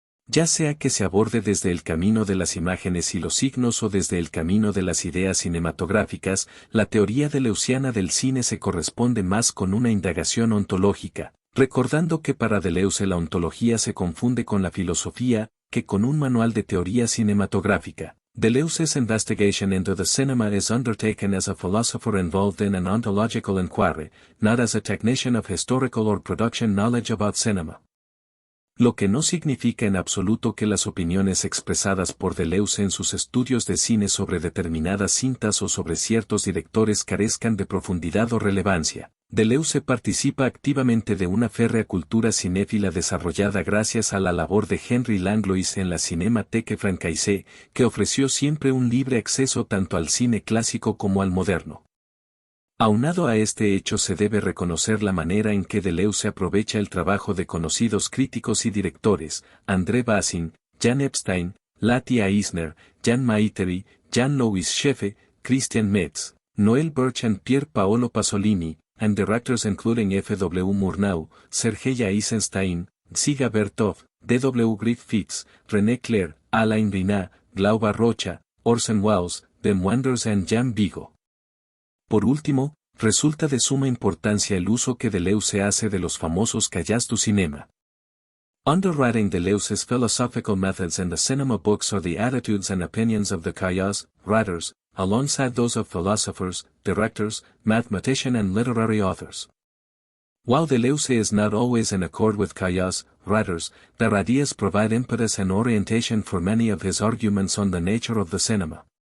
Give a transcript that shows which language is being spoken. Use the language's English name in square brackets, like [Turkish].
[Spanish] Ya sea que se aborde desde el camino de las imágenes y los signos o desde el camino de las ideas cinematográficas, la teoría deleuziana del cine se corresponde más con una indagación ontológica, recordando que para Deleuze la ontología se confunde con la filosofía, que con un manual de teoría cinematográfica. [English] Deleuze's investigation into the cinema is undertaken as a philosopher involved in an ontological inquiry, not as a technician of historical or production knowledge about cinema. [Spanish] Lo que no significa en absoluto que las opiniones expresadas por Deleuze en sus estudios de cine sobre determinadas cintas o sobre ciertos directores carezcan de profundidad o relevancia. Deleuze participa activamente de una férrea cultura cinéfila desarrollada gracias a la labor de Henry Langlois en la Cinémathèque Française, que ofreció siempre un libre acceso tanto al cine clásico como al moderno. Aunado a este hecho se debe reconocer la manera en que Deleuze aprovecha el trabajo de conocidos críticos y directores, André Bazin, Jan Epstein, Lati Eisner, Jan Maiteri, Jan-Louis Scheffe, Christian Metz, Noel Birch and Pier Paolo Pasolini, [English] and directors including F.W. Murnau, Sergei Eisenstein, Dziga Vertov, D.W. Griffiths, René Clair, Alain Rinat, Glauba Rocha, Orson Welles, Ben Wenders and Jan Vigo. [Spanish] Por último, resulta de suma importancia el uso que Deleuze hace de los famosos cahiers du cinéma. [English] Underwriting Deleuze's philosophical methods in the cinema books are the attitudes and opinions of the cahiers, writers, alongside those of philosophers, directors, mathematicians and literary authors. While Deleuze is not always in accord with cahiers, writers, their ideas provide impetus and orientation for many of his arguments on the nature of the cinema.